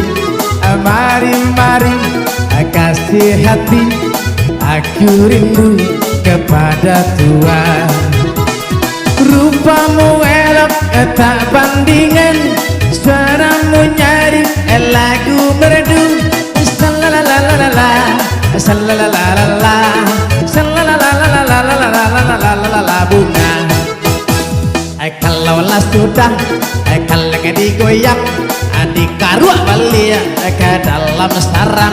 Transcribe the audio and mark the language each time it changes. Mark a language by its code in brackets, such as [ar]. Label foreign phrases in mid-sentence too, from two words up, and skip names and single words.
[id] Mari, kasih hati, aku rindu kepada Tuhan. Rupamu elok, tak bandingan, suaramu nyari, lagu merdu. Salalalala bunga. [min] Kalau lah sudah, kalau digoyang, dikarua balik ke dalam sarang.